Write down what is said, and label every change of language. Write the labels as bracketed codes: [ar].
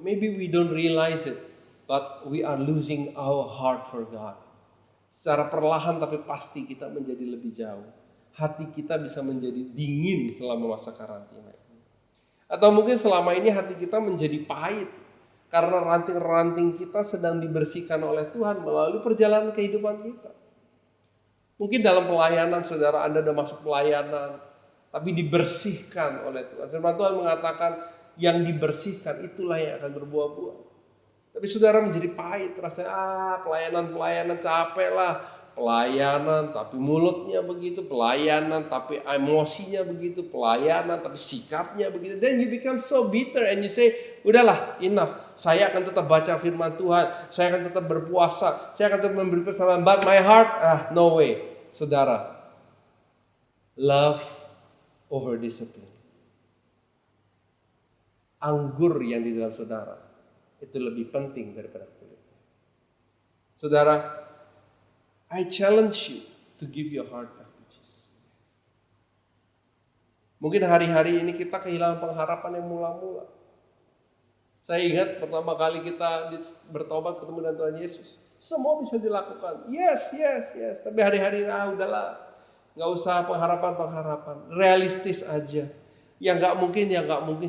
[en] Maybe we don't realize it, but we are losing our heart for God. [id] Secara perlahan tapi pasti kita menjadi lebih jauh. Hati kita bisa menjadi dingin selama masa karantina ini. Atau mungkin selama ini hati kita menjadi pahit karena ranting-ranting kita sedang dibersihkan oleh Tuhan melalui perjalanan kehidupan kita. Mungkin dalam pelayanan saudara Anda sudah masuk pelayanan, tapi dibersihkan oleh Tuhan. Firman Tuhan mengatakan yang dibersihkan itulah yang akan berbuah-buah. Tapi saudara menjadi pahit, rasanya pelayanan capek lah. Pelayanan tapi mulutnya begitu, pelayanan tapi emosinya begitu, pelayanan tapi sikapnya begitu. [en] Then you become so bitter and you say, [id] udahlah, [en] enough. [id] Saya akan tetap baca firman Tuhan, saya akan tetap berpuasa, saya akan tetap memberi persembahan, [en] but my heart, no way. Saudara, love over discipline. [id] Anggur yang di dalam saudara itu lebih penting daripada kulit. [en] Saudara, I challenge you to give your heart back to Jesus. [id] Mungkin hari-hari ini kita kehilangan pengharapan yang mula-mula. Saya ingat pertama kali kita bertobat ketemu dengan Tuhan Yesus. Semua bisa dilakukan. Yes. Tapi hari-hari ini udahlah. Gak usah pengharapan. Realistis aja. Yang gak mungkin.